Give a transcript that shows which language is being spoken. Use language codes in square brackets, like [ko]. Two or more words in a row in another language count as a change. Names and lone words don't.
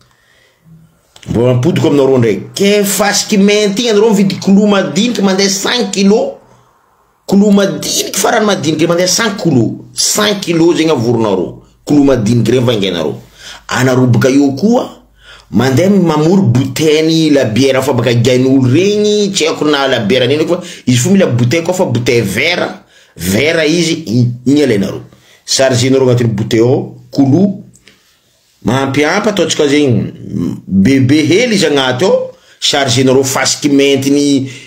[mg] mbo ampodiko aminareo ndraiky ke fasiky menti igny anareo mividy kilo madiniky mandeha 5 kilo kilo madiniky farany madiniky mandeha 5 kilo 5 kilo zegny avoronareo kilo madiniky regny vangainareo anareo baka io koa mandeha mamory [fr] bouteille la bière [mg] fa baka gain'olo regny tsy haiko na [fr] la bière [mg] nini fa izy fo mila bouteille koa fa [fr] bouteille verre [mg] izy igny alainareo chargenareo agnatin'ny bouteille ao kilo mampiampy ataotsika zegny bebe hely izy agnaty ao chargenareo fasiky mentiny